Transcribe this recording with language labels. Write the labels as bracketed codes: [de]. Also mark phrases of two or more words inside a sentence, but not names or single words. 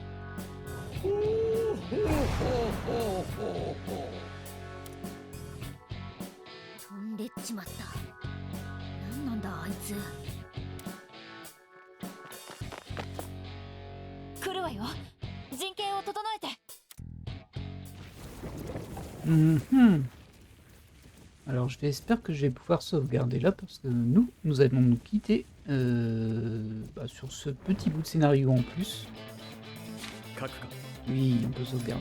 [ja] ほうほうほうほうほうほ飛んでっちまった。何なんだあいつ。来るわよ。陣形を整えて。 [fr] Alors j'espère que je vais pouvoir sauvegarder là parce que nous allons nous quitter sur ce petit bout de scénario en plus. Oui, on peut sauvegarder.